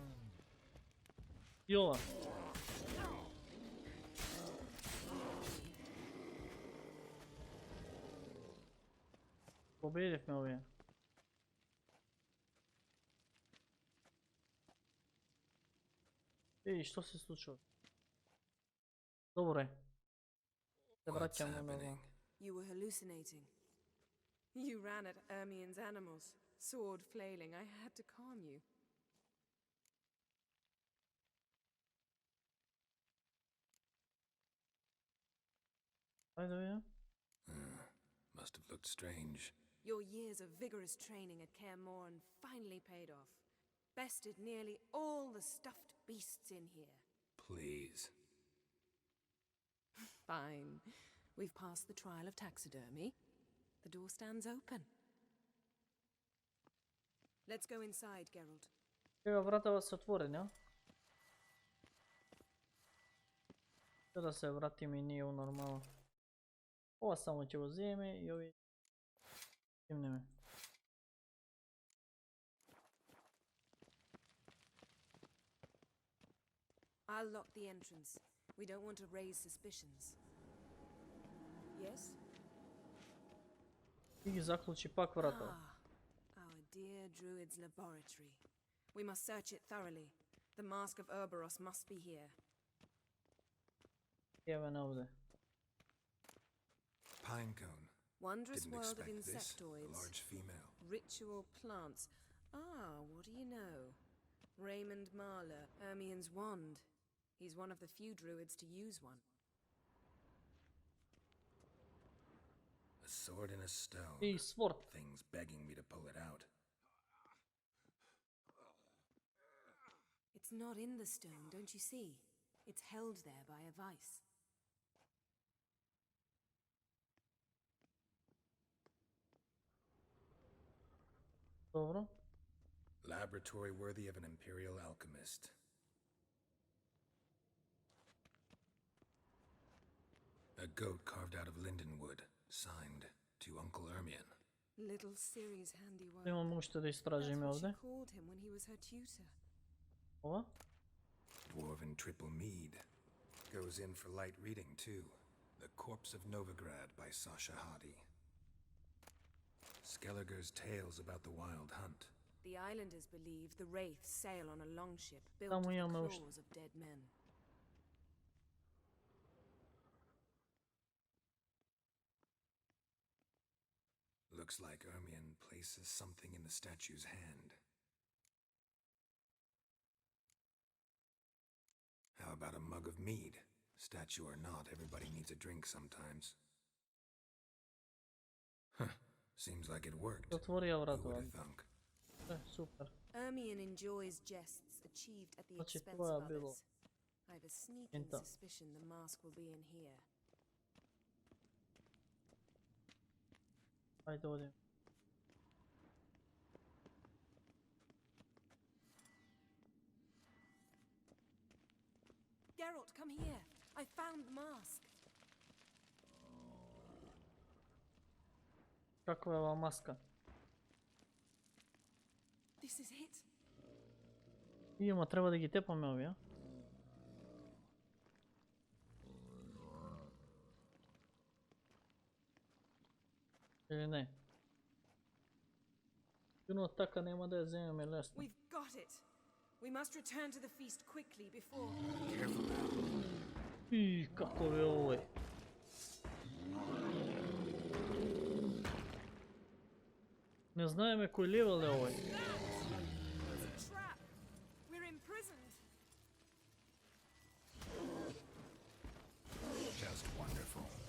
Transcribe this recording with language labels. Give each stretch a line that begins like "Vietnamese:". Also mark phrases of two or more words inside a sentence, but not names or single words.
Macedonian: Јова. Победивме овие. И што се случува? Добро е. Се
English: What's
Macedonian: враќаме на
English: happening? You were hallucinating. You ran at Ermien's animals, sword flailing. I had to calm you.
Macedonian: Ајде ја.
English: Must have looked strange. Your years of vigorous training at Kaer Morhen finally paid off. Bested nearly all the stuffed beasts in here. Please. Fine. We've passed the trial of taxidermy. The door stands open. Let's go inside, Geralt.
Macedonian: Сега вратава се отворени, а? Да се вратиме и ние у нормала. Ова само ќе го земеме и ови кимнеме.
English: I'll lock the entrance. We don't want to raise suspicions. Yes?
Macedonian: И ги заклучи пак вратова.
English: Our dear druid's laboratory. We must search it thoroughly. The mask of Ouroboros must be here.
Macedonian: Еве на овде.
English: Pinecone. Wondrous Didn't world of expect this. A insectoids. large female. Ritual plants. Ah, what do you know? Raymond Marler, Hermion's wand. He's one of the few druids to use one. A sword in a stone.
Macedonian: И свор.
English: Things begging me to pull it out. It's not in the stone, don't you see? It's held there by a vice.
Macedonian: Добро.
English: Laboratory worthy of an imperial alchemist. A goat carved out of linden wood, signed to Uncle Ermion. Little Ciri's handiwork.
Macedonian: Имам уште да истражиме
English: That's what
Macedonian: овде.
English: she called him when he was her tutor.
Macedonian: Ова.
English: Dwarven triple mead. Goes in for light reading, too. The Corpse of Novigrad by Sasha Hadi. Skelliger's tales about the wild hunt. The islanders believe the wraiths sail on a longship built
Macedonian: Само
English: of the
Macedonian: имаме уште.
English: claws of dead men. Looks like Ermion places something in the statue's hand. How about a mug of mead? Statue or not, everybody needs a drink sometimes. Huh. Seems like it worked.
Macedonian: Отворија
English: Who
Macedonian: вратова.
English: would have thunk?
Macedonian: Супер.
English: Ermion enjoys jests achieved at the
Macedonian: Значи
English: expense
Macedonian: тоа
English: of
Macedonian: било.
English: others. I have a sneaking
Macedonian: Ента.
English: suspicion the mask will be in here.
Macedonian: Ајде одиме.
English: Geralt, come here. I found the mask.
Macedonian: Каква е ова маска?
English: This is it.
Macedonian: Има, треба да ги тепаме овие. Или не? Сигурно така нема да ја земеме лесно.
English: We've got it. We must return to the feast quickly before... Careful now.
Macedonian: И како е овој? Не знаеме кој левел е овој.
English: It's a trap. We're imprisoned. Just wonderful.